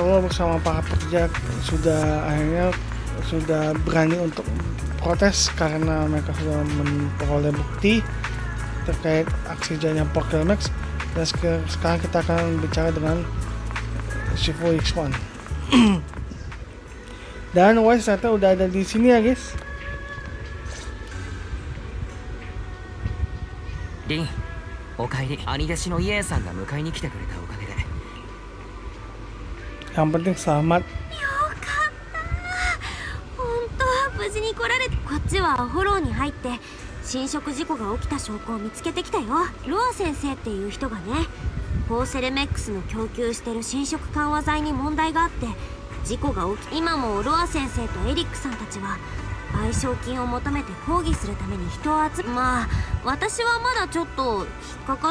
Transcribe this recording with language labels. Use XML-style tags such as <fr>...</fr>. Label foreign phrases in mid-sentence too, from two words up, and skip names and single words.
<id>Warlock bersama para pekerja akhirnya sudah berani untuk protes karena mereka sudah memperoleh bukti terkait aksi jalannya Porky Lumex. Dan sekarang kita akan bicara dengan Shifu X1. Dan Wise ternyata udah ada di sini ya guys.</id> <ja>Rin, おかえり。兄弟子のイエンさんが迎えに来てくれたおかげで。</ja> <id>Yang penting selamat.</id> <ja>よかった、本当は無事に来られて。こっちはフォローに入って侵食事故が起きた証拠を見つけてきたよ。ロア先生っていう人がね、ポーセルメックスの供給してる侵食緩和剤に問題があって事故が起き、今もロア先生とエリックさんたちは賠償金を求めて抗議するために人を集め、まあ私はまだちょっと引っかかっ。</ja>